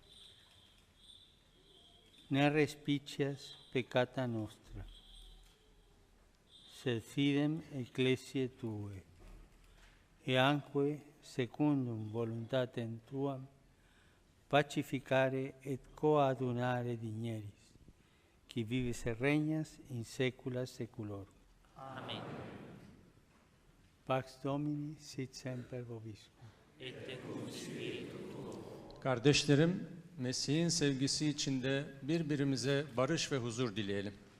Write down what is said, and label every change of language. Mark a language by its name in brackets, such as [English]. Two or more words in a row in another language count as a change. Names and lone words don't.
[Latin] Ne respicias peccata nostra, sed fidem ecclesiae Tuae, e anque secundum voluntatem Tuam, pacificare et coadunare digneris, qui vives et regnas in saecula saeculorum. Amen. Pax Domini sit semper vobiscum. Et cum spiritu tuo. [Turkish] Kardeşlerim, Mesih'in sevgisi içinde birbirimize barış ve huzur dileyelim.